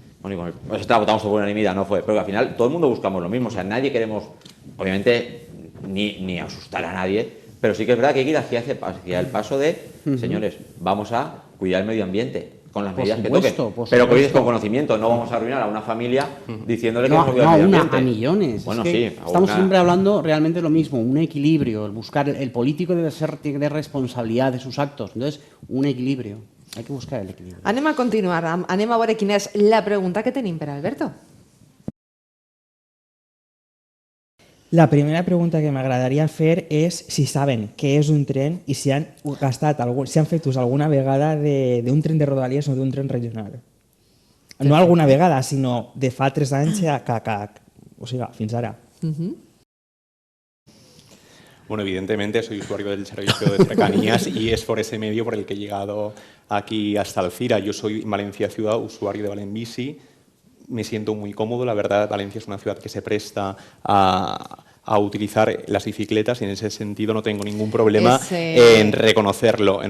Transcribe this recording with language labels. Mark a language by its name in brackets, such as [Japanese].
[Spanish] Bueno, pues esta votamos por unanimidad, no fue, pero que al final todo el mundo buscamos lo mismo, o sea, nadie queremos, obviamente, ni asustar a nadie, pero sí que es verdad que hay que ir hacia el paso de, señores, vamos a cuidar el medio ambiente con las medidas que toquen, pero que dices con conocimiento, no vamos a arruinar a una familia diciéndole que vamos a cuidar el medio ambiente. A millones. Bueno, es que sí, estamos siempre hablando realmente lo mismo, un equilibrio, el buscar, el político debe ser de responsabilidad de sus actos, entonces un equilibrio. Hay que buscar el equilibrio. [Catalan] Anem a continuar. Anem a veure quina és la pregunta que tenim per Alberto. La primera pregunta que m'agradaria fer és si saben què és un tren i si han fet ús alguna vegada d'un tren de Rodalies o d'un tren regional. No alguna vegada, sinó de fa 3 anys o sigui, fins ara. [Spanish] Bueno, evidentemente soy usuario del servicio de cercanías y es por ese medio por el que he llegado aquí hasta Alcira. Yo soy en Valencia Ciudad, usuario de Valenbici. Me siento muy cómodo, la verdad. Valencia es una ciudad que se presta a utilizar las bicicletas y en ese sentido no tengo ningún problema en reconocerlo.